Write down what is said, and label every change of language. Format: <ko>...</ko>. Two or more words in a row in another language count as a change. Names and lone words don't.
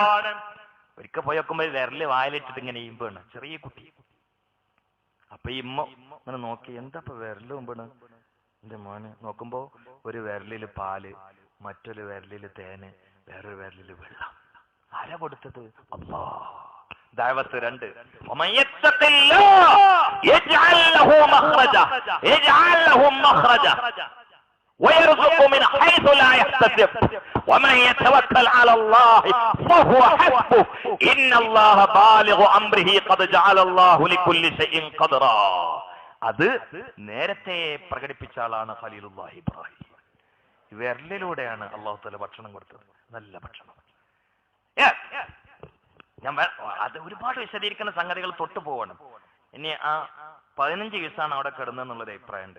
<ml>ഒരിക്കൽ പോയക്കുമ്പോ വിരല് വായിലിട്ടിട്ട് ഇങ്ങനെ ഈമ്പാണ് ചെറിയ കുട്ടി. അപ്പൊ ഈ ഇമ്മ ഇങ്ങനെ നോക്കി, എന്താ ഇപ്പൊ വിരല് മുമ്പാണ് എന്റെ മോന്? നോക്കുമ്പോ ഒരു വിരലില് പാല്, മറ്റൊരു വിരലില് തേന്, വേറൊരു വിരലില് വെള്ളം. ആരാ കൊടുത്തത്? അല്ലാഹ്.</ml> <ar>ദഅവത്ത് 2 ويرزق من حيث لا يحتسب ومن يتوكل على الله فهو حسبه إن الله بالغ أمره قد جعل الله لكل شيء قدرا.</ar> <ml>അത് നേരത്തെ പ്രകടിപ്പിച്ച ആളാണ് ഖലീലുള്ളാഹി ഇബ്രാഹിം. വിരലിലൂടെയാണ്</ml> <ar>الله تعالى</ar> <ml>ഭക്ഷണം കൊടുത്തത്, നല്ല ഭക്ഷണം. ഞാൻ അത് ഒരുപാട് വിശദീകരിക്കുന്ന സംഗതികൾ തൊട്ടു പോവാണ്. ഇനി ആ 15 ദിവസമാണ് അവിടെ കിടന്നെന്നുള്ളൊരു അഭിപ്രായമുണ്ട്.</ml>